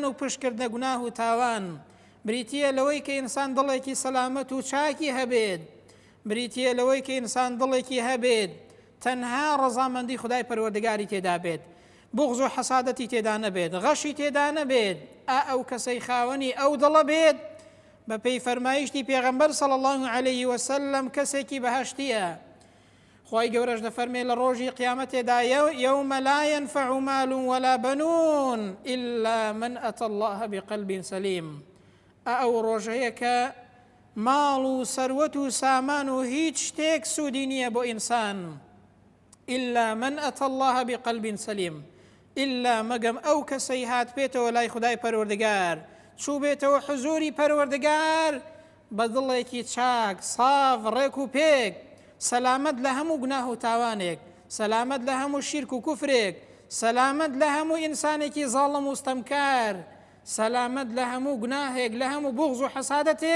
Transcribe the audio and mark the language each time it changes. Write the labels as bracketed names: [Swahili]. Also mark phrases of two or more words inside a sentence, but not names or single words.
[Central Kurdish] و پشتکردنە گوناه و تاوان، بریتیە لەوەی کە ئینسان دڵێکی سەلامەت و چاکی هەبێت، بریتیە لەوەی کە ئینسان دڵێکی هەبێت تەنها ڕەزامەندی خودای پەروەردگاری تێدا بێت، بوغز و حەسادەتی تێدا نەبێت، غەشی تێدا نەبێت، ئەو کەسەی خاوەنی ئەو دڵە بێت بە پێی فەرمایشتی پێغەمبەر [Arabic] صلی الله عليه وسلم [Central Kurdish] کەسێکی بەهەشتیە. خوای گەورەش دەفەرمێ لە ڕۆژی قیامەتێدا [Arabic] یەومە لا ينفع مال ولا بنون إلا من أتى الله بقلب سليم. [Central Kurdish] ئەو ڕۆژەیە کە ماڵ و سەروەت و سامان و هیچ شتێک سوودی نییە بۆ ئینسان، [Arabic] إلا من أتى الله بقلب سليم، إلا [Central Kurdish] مەگەم ئەو کەسەی هات بێتەوە لای خودای پەروەردگار، چوو بێتەوە حزوری پەروەردگار بە دڵێکی چاک ساف ڕێک و پێک، سەلامەت لە هەموو گوناه و تاوانێک، سەلامەت لە هەموو شیرک و کوفرێک، سەلامەت لە هەموو ئینسانێکی زاڵم و ستەمکار، سەلامەت لە هەموو گوناهێک، لە هەموو بوغز و حەسادەتێک.